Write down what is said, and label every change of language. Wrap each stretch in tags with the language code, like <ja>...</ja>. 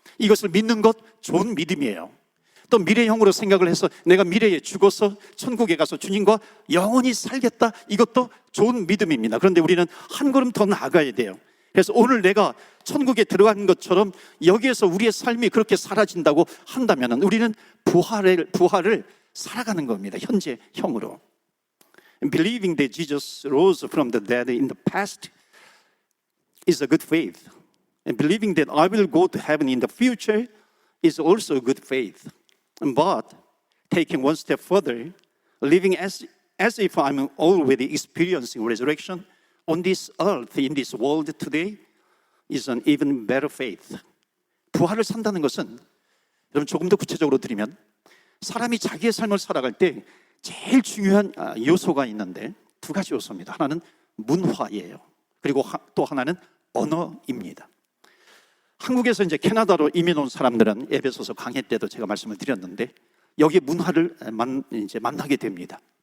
<ko>이것을 믿는 것 좋은 믿음이에요. 또 미래형으로 생각을 해서 내가 미래에 죽어서 천국에 가서 주님과 영원히 살겠다, 이것도 좋은 믿음입니다. 그런데 우리는 한 걸음 더 나아가야 돼요. 그래서 오늘 내가 천국에 들어간 것처럼 여기에서 우리의 삶이 그렇게 사라진다고 한다면 우리는 부활을 살아가는 겁니다. 현재형으로.</ko> <en>Believing that Jesus rose from the dead in the past is a good faith. And believing that I will go to heaven in the future is also a good faith. But taking one step further, living as if I'm already experiencing resurrection on this earth, in this world today is an even better faith.</en> <ko>부활을 산다는 것은 여러분 조금 더 구체적으로 드리면 사람이 자기의 삶을 살아갈 때 제일 중요한 요소가 있는데 두 가지 요소입니다. 하나는 문화예요. 그리고 또 하나는 언어입니다. 한국에서 이제 캐나다로 이민 온 사람들은 에베소서 강해 때도 제가 말씀을 드렸는데 여기 문화를 이제 만나게 됩니다.</ko>